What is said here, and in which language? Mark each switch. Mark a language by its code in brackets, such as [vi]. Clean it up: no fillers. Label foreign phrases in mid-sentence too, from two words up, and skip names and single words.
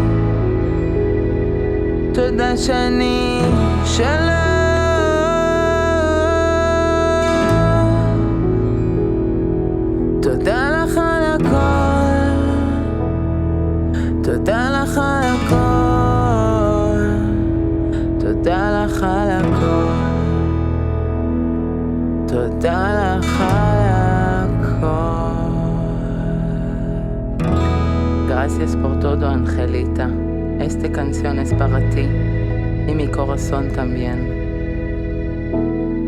[he] תודה שאני שלך, תודה לך על הכל, תודה לך על הכל, תודה לך על הכל, תודה לך על הכל. [es] Gracias por todo, Angelita. Esta canción es para ti y mi corazón también.